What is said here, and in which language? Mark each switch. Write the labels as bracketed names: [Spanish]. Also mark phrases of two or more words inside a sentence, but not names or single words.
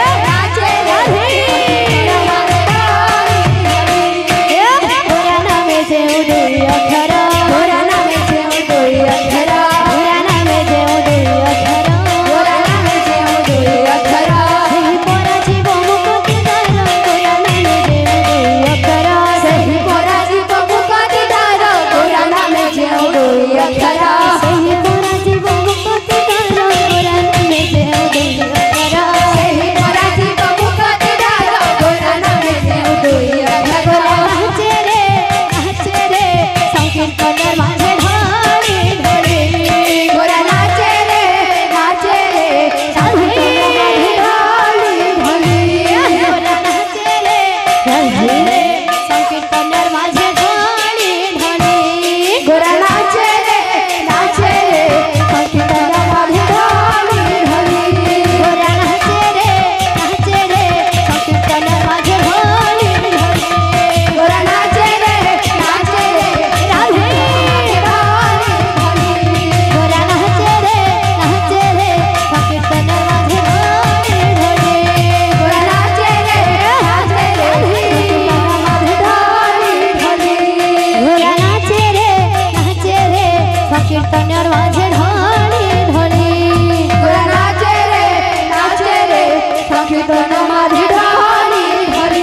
[Bangla] গোরা নামে যে উদয় অক্ষর গোরা নামে যে দুই অক্ষর গোরা নামে যে উদয় অক্ষর গোরা নামে যে দুই অক্ষর সেই পরা জীব মুক্তি দ্বার গোরা নামে যে উদয় অক্ষর [Odia] ସେହି ପରା ଜୀବ ମୁକ୍ତି ଦ୍ୱାର ଗୋରା ନାମେ ଯେଉଁ ଦୁଇ ଅକ୍ଷର ସେହି ପରା জীব ମୁକ୍ତି ଦ୍ବାର ଗୋରା ନାମେ ଯେ ଉଦୟ ଅକ୍ଷର ସେହି ପରା ଜୀବ ମୁକ୍ତି ଦ୍ୱାର ଗୋରା ନାମେ ଯେଉଁ ଦୁଇ ଅକ୍ଷର [Bangla] নাচে রে সংকীর্তনের মাঝে ঢলি ঢলি [Odia] ଗୋରା ନାଚେ ରେ [Bangla] ঢলি [Odia] ଢଳି [Bangla] গোরা নাচে রে সংকীর্তনের মাঝে ঢলি ঢলি [Odia] ଗୋରା ନାଚେ ରେ ସଂକୀର୍ତ୍ତନ ମାଝେ ଢଳି ଢଳି [Bangla] গোরা নাচে রে সংকীর্তনের মাঝে ঢলি ঢলি [Odia] ଗୋରା ନାଚେ ରେ [Bangla] রাধে গোরা নাচে রে সংকীর্তনের মাঝে ঢলি ঢলি [Odia] ଗୋରା ନାଚେ ରେ [Bangla] গোরা নাচে রে সংকীর্তনের মাঝে ঢলি ঢলি গোরা নাচে রে সংকীর্তন মাঝে ঢলি ঢলি